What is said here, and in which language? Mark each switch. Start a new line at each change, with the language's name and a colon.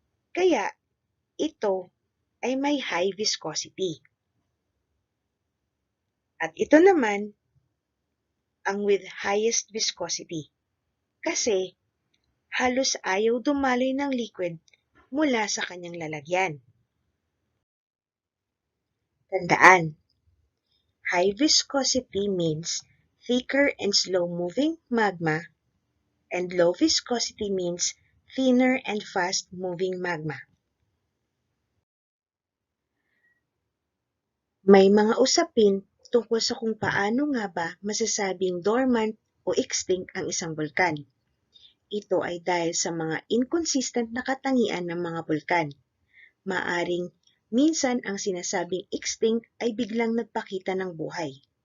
Filipino: Kaya ito ay may high viscosity. At ito naman ang with highest viscosity kasi halos ayaw dumaloy ng liquid mula sa kanyang lalagyan. Tandaan,
English: high viscosity means thicker and slow-moving magma, and low viscosity means thinner and fast-moving magma.
Filipino: May mga usapin tungkol sa kung paano nga ba masasabing dormant o extinct ang isang bulkan. Ito ay dahil sa mga inconsistent na katangian ng mga bulkan. Maaring minsan ang sinasabing extinct ay biglang nagpakita ng buhay.